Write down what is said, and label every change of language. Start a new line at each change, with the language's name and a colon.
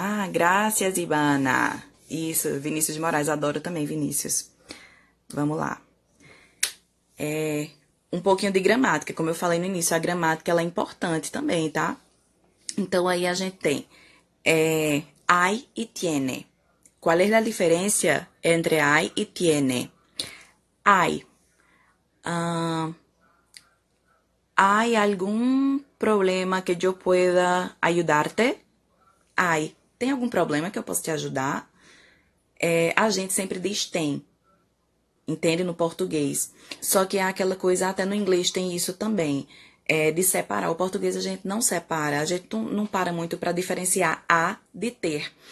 Portuguese: Graças, Ivana. Isso, Vinícius de Moraes, adoro também Vinícius. Vamos lá. Um pouquinho de gramática, como eu falei no início, a gramática ela é importante também, tá? Então aí a gente tem
Spanish: hay y tiene. ¿Cuál es la diferencia entre hay y tiene? Hay. ah, ¿Hay algún problema que yo pueda ayudarte? Hay.
Portuguese: Tem algum problema que eu possa te ajudar? A gente sempre diz tem, entende? No português. Só que é aquela coisa, até no inglês tem isso também, de separar. O português a gente não separa, a gente não para muito para diferenciar a de ter.